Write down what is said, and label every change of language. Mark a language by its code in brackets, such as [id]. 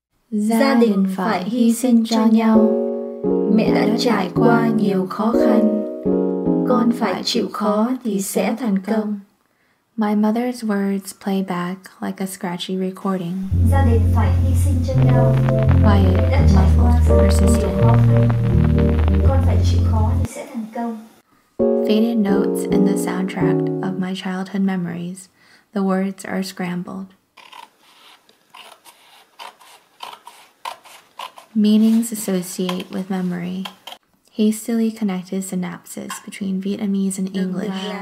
[vi] Gia đình phải hy sinh cho nhau. Mẹ đã trải qua nhiều khó khăn. Con phải chịu khó thì sẽ thành công. [en] My mother's words play back like a scratchy recording. [vi] Gia đình phải hy sinh cho nhau. [en] Quiet, [vi] Đã trải qua [en] muffled, [vi] rất nhiều [en] persistent. [vi] khó khăn. Con phải chịu khó thì sẽ thành công. [en] Faded notes in the soundtrack of my childhood memories. The words are scrambled. Meanings associate with memory. Hastily connected synapses between Vietnamese and English,